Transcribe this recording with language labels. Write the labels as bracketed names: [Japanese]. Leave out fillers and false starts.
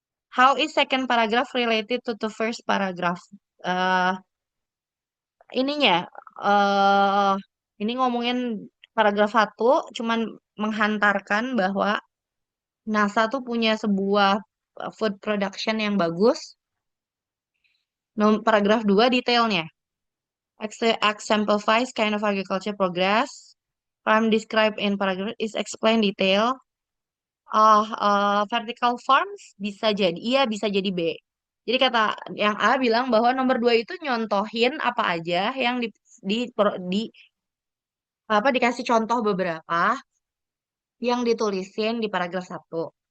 [English] How is second paragraph related to the first paragraph? [Indonesian] eh ininya eh ini ngomongin paragraf satu, cuman menghantarkan bahwa NASA tuh punya sebuah food production yang bagus. Paragraf 2 detailnya. [English] Exemplifies kind of agriculture progress. Farm described in paragraph is explained detail. Vertical farms [Indonesian] bisa jadi, iya bisa jadi B. Jadi kata yang A bilang bahwa nomor 2 itu nyontohin apa aja yang di apa dikasih contoh beberapa yang ditulisin di paragraf satu.